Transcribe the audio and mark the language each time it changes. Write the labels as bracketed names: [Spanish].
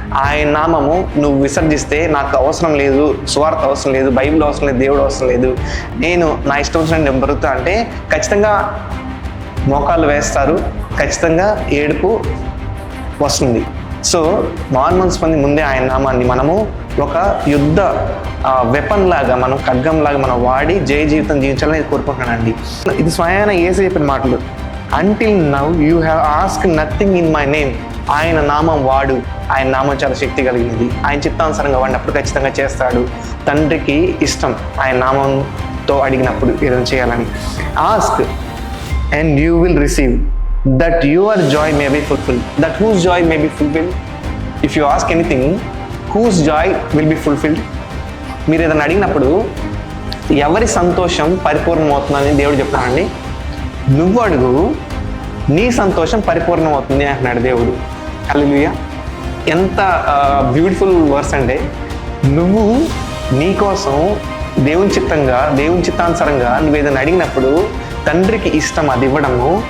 [Telugu] ఆయన నామము నువ్వు విసర్జిస్తే నాకు అవసరం లేదు, సువార్త అవసరం లేదు, బైబిల్ అవసరం లేదు, దేవుడు అవసరం లేదు, నేను నా ఇష్టం వచ్చిన నేను బ్రతుకుతా అంటే ఖచ్చితంగా మోకాళ్ళు వేస్తారు, ఖచ్చితంగా ఏడుపు వస్తుంది. సో మనసు పొంది ముందే ఆయన నామాన్ని మనము ఒక యుద్ధ వెపన్ లాగా, మనం ఖడ్గం లాగా మనం వాడి జయ జీవితం జీవించాలని కోరుకుంటున్నానండి. ఇది స్వయాన యేసు చెప్పిన మాటలు. [English] Until now you have asked nothing in my name. [Telugu] ఆయన నామం వాడు. ఆయన నామం చాలా శక్తి కలిగినది. ఆయన చిత్తానుసారంగా వాడినప్పుడు ఖచ్చితంగా చేస్తాడు. తండ్రికి ఇష్టం ఆయన నామంతో అడిగినప్పుడు ఏదైనా చేయాలని. [English] Ask and you will receive, that your joy may be fulfilled. That whose joy may be fulfilled? If you ask anything, whose joy will be fulfilled? [Telugu] మీరు ఏదైనా అడిగినప్పుడు ఎవరి సంతోషం పరిపూర్ణం అవుతుందని దేవుడు చెప్తానండి. నువ్వు అడుగు, నీ సంతోషం పరిపూర్ణం అవుతుంది అంటున్నాడు దేవుడు. హల్లెలూయా. ఎంత బ్యూటిఫుల్ వర్స్ అంటే, నువ్వు నీ కోసం దేవుని చిత్తానుసారంగా నువ్వేదైనా అడిగినప్పుడు తండ్రికి ఇష్టం అది ఇవ్వడము.